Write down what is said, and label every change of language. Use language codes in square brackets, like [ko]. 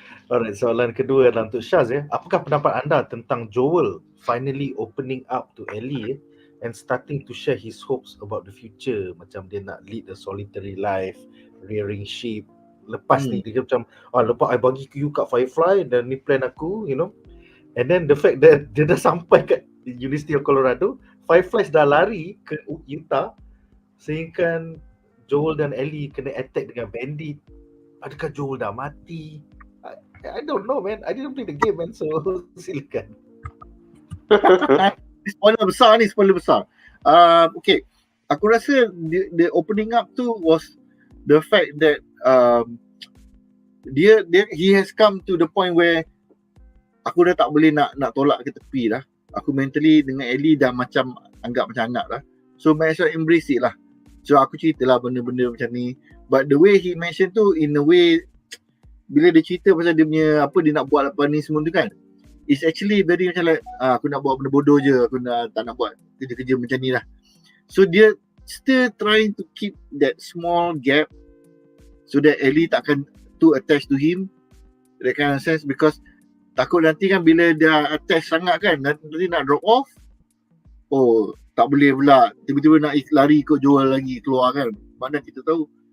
[ms] Alright, soalan kedua adalah untuk Syaz ya. Apakah pendapat anda tentang [en] Joel finally opening up to Ellie and starting to share his hopes about the future, [ms] macam dia nak [en] lead a solitary life, rearing sheep. [ms] Lepas ni dia macam lepas I bagi you kat Firefly dan ni plan aku, [en] you know. And then the fact that [ms] dia dah sampai kat University of Colorado, Fireflies dah lari ke Utah, sehingga Joel dan Ellie kena attack dengan bandit. Adakah Joel dah mati? [en] I don't know man, I didn't play the game man, so silakan. [ms] Spoiler besar. [en] Okay, [ms] aku rasa [en] the opening up tu was the fact that [ms] dia [en] he has come to the point where [ms] aku dah tak boleh nak tolak ke tepi dah. Aku mentally dengan Ellie dah macam anggap macam anak dah. [en] So might as well embrace it lah. [ms] So aku ceritalah benda-benda macam ni. [en] But the way he mention [ms] tu, [en] in a way, [ms] bila dia cerita pasal dia punya apa dia nak buat apa ni semua tu kan, [en] it's actually very [ms] macam like aku nak buat benda bodoh je, aku tak nak buat kerja-kerja macam ni lah. So dia [en] still trying to keep that small gap so that [ms] Ellie takkan [en] too attached to him, that kind of sense, because [ms] takut nanti kan bila dia attach sangat kan, nanti nak drop off, oh tak boleh pula tiba-tiba nak lari ikut Joel lagi keluar kan, mana kita tahu.